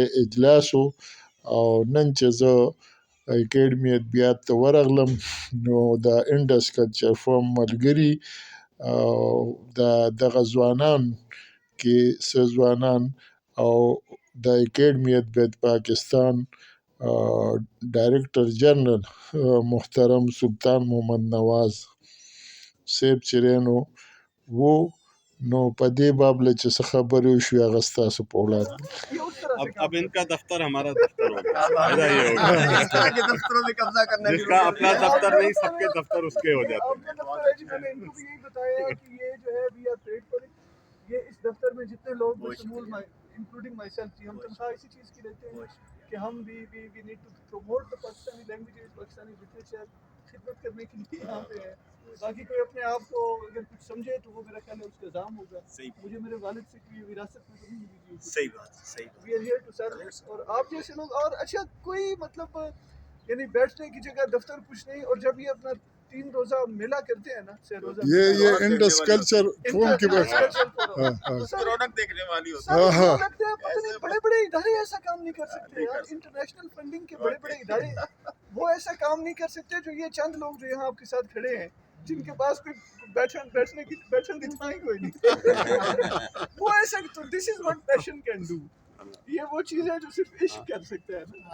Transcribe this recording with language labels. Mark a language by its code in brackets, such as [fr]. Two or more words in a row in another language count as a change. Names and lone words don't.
[ps] اجلاس و او نن چې زه اکیډمي ادبیات ته ورغلم نو د انډس کلچر فورم ملګري د دغه ځوانان کې څه ځوانان او د اکیډمي ادبیات پاکستان [en] director general [ps] محترم سلطان محمد نواز صاحب چې نو نو په دې باب له چې څه خبرې وشوې هغه ستاسو په وړاندې [ur] اب ان کا دفتر ہمارا دفتر ہوگا دفتروں میں قبضہ کرنا جس کا اپنا دفتر نہیں سب کے دفتر اس کے ہو جاتے ہیں یہی بتایا کہ یہ جو ہے [en] we are paid for [ur] یہ اس دفتر میں جتنے لوگ شمول [en] including myself [ur] ہم تنخواہ اسی چیز کی لیتے ہیں کہ ہم [en] we need to promote the Pakistani languages Pakistani literature [ur] خدمت کرنے کے لیے یہاں پہ ہے باقی کوئی اپنے آپ کو اگر کچھ سمجھے تو وہ میرا خیال ہے اس کا الزام ہوگا مجھے میرے والد سے کوئی وراثت میں تو نہیں ملی صحیح بات [en] we are here to serve [ur] اور آپ جیسے لوگ اور اچھا کوئی مطلب یعنی بیٹھنے کی جگہ دفتر کچھ نہیں اور جب یہ اپنا 3 روزہ میلہ کرتے ہیں نا روزہ یہ انڈس کلچر فورم کی بات رونق دیکھنے والی ہوتی ہے بڑے بڑے ادارے ایسا کام نہیں کر سکتے یار [en] international funding [ur] کے بڑے بڑے ادارے وہ ایسا کام نہیں کر سکتے جو یہ چند لوگ جو یہاں آپ کے ساتھ کھڑے ہیں جن کے پاس کوئی بیٹھنے کی تھا ہی کوئی نہیں وہ ایسا [en] this is what passion can do [ur] یہ وہ چیز ہے جو صرف عشق کر سکتا ہے